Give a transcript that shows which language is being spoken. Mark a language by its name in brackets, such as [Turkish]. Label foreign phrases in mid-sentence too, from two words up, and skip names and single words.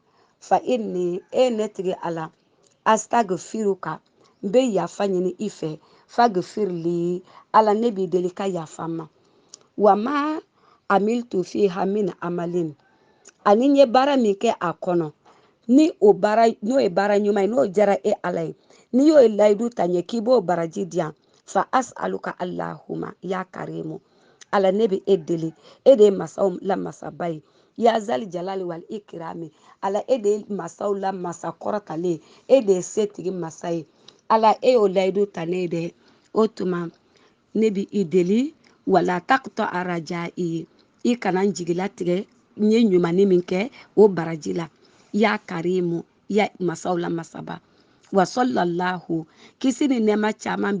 [Bambara] fa inni ne tigi Ala astagfiruka n bɛ yafa ɲini i fɛ fagfirli Ala ne b'i deli ka yafa n ma [Arabic] وما عملت فيها من عمل [Bambara] ani n ye baara min kɛ a kɔnɔ ni n'o ye baara ɲuman ye n'o jara e Ala ye n'i y'o ye layidu ta ɲɛ k'i b'o baraji di yan [Arabic] فأسألك اللهم يا كريم [Bambara] Ala ne bɛ e deli e de ye masaw la masaba ye [Arabic] يا ذا الجلال والإكرام [Bambara] Ala e de ye masaw la masa kɔrɔtalen e de ye setigi masa ye Ala e y'o layidu ta ne ye dɛ o tuma ne bɛ i deli [Arabic] ولا تقطع الرجاء [Bambara] i kana n jigilatigɛ n ye ɲumanni min kɛ o baraji la [Arabic] يا كريم [Bambara] ya masaw la masaba [Arabic] وصلى الله [Bambara] kisi ni nɛɛma caman